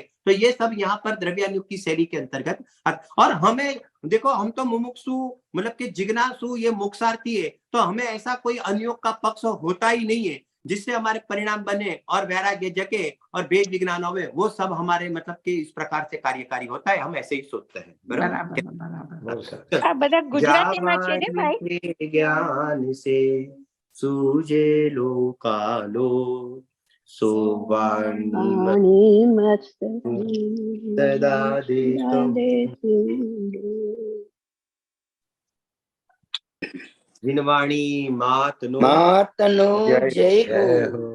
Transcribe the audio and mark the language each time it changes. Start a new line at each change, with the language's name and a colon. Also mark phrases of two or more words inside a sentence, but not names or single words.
Hindi: तो ये सब यहाँ पर द्रव्यानुयोग की शैली के अंतर्गत। और हमें देखो हम तो मुमुक्षु मतलब के जिज्ञासु ये मोक्षार्थी है, तो हमें ऐसा कोई अनुयोग का पक्ष होता ही नहीं है जिससे हमारे परिणाम बने और वैराग्य जगे और वेद विज्ञान होवे, वो सब हमारे मतलब के इस प्रकार से कार्यकारी होता है, हम ऐसे ही सोचते हैं।
Gujarati: બરાબર બરાબર. આ બધા ગુજરાતીમાં છે ને ભાઈ?
Hindi: ज्ञान से सूझे लोकालो सोवाणी सदा जिनवाणी मातनो
Gujarati: જય હો।